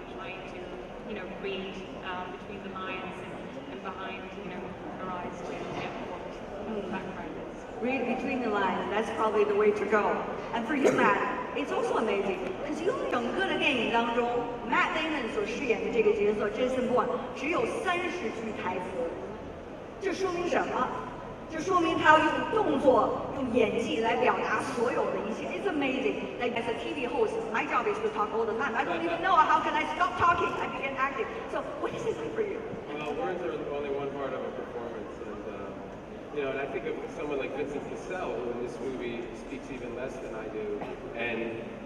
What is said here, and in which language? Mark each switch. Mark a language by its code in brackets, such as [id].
[en] You're trying to, read between the lines and behind, her eyes to get what the background is. Read between the lines, that's probably the way to go. And for you, Matt, it's also amazing, because you [zh] 整个的电影当中 ，Matt Damon 所饰演的这个角色 Jason Bourne 只有30句台词。这说明什么？这说明他要用动作、用演技来表达所有的一切。 [en] It's amazing. Like as a TV host, my job is to talk all the time. I don't even know how can I stop talking. I begin acting. So what is it like for you? Well, words are only one part of a performance, and I think of someone like Vincent Cassel, who in this movie speaks even less than I do, and.